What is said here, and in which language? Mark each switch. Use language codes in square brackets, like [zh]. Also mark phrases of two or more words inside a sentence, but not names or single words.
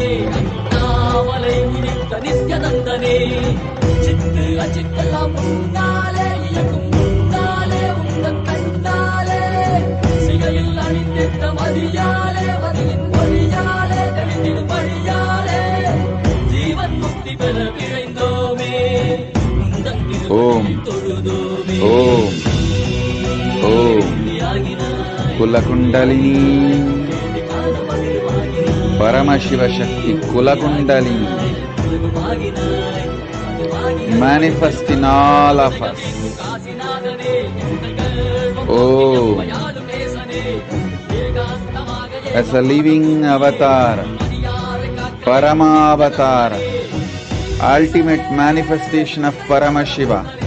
[ta] அண்ணாமலை உதித்த நித்யநந்தனே சித்து அச்சித்தெல்லாம் முன்னாலே இயக்கும் முன்னாலே உங்கள் கண்ணாலே சிகையில் அணிந்திட்ட மதியாலே மதியின் மொழியாலே தெளிந்திடும் வழியாலே ஜீவன் முக்தி பெற விழைந்தோமே உந்தன் திருவடியில் தொழுதோமே [en] ஓம் कुलकुंडलिनी परमशिव शक्ति कुलकुंडलिनी manifest in all of us. Oh, as a living avatar, Parama avatar, ultimate manifestation of Paramashiva.